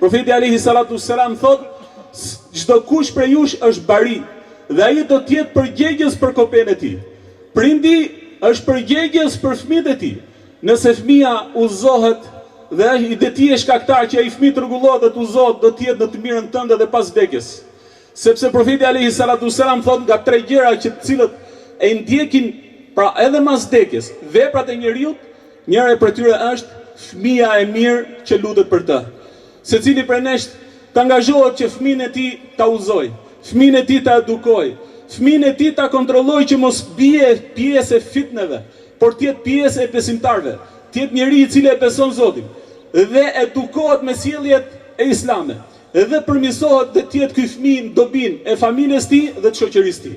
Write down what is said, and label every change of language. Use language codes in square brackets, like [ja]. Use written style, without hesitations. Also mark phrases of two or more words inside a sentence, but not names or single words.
[sq] Profeti [ar] عليه الصلاة والسلام [sq] thotë çdo kush prej jush është bari dhe ai do të jetë përgjegjës për kopën e tij. Prindi është përgjegjës për fëmijët e tij. Nëse fëmia udhëzohet dhe i ti e shkaktar që ai fëmijë të rregullohet dhe të udhëzohet, do të jetë në të mirën tënde dhe pas vdekjes. Sepse profeti [ar] عليه الصلاة السلام [sq] thot nga 3 gjëra që të cilët e ndjekin pra edhe mas vdekjes veprat e njeriut, njëra prej tyre është fëmia e mirë që lutet për të. Secili prej nesh të angazhohet që fëmijën e tij ta udhëzoj, fëmijën e tij ta edukoj, fëmijën e tij ta kontrolloj që mos bie pjesë e fitneve, por të jetë pjesë e besimtarëve, të jetë njeri i cili e beson Zotin dhe edukohet me sjelljet e Islamit dhe përmirësohet dhe të jetë ky fëmijë në dobin e familjes tij dhe të shoqërisë tij.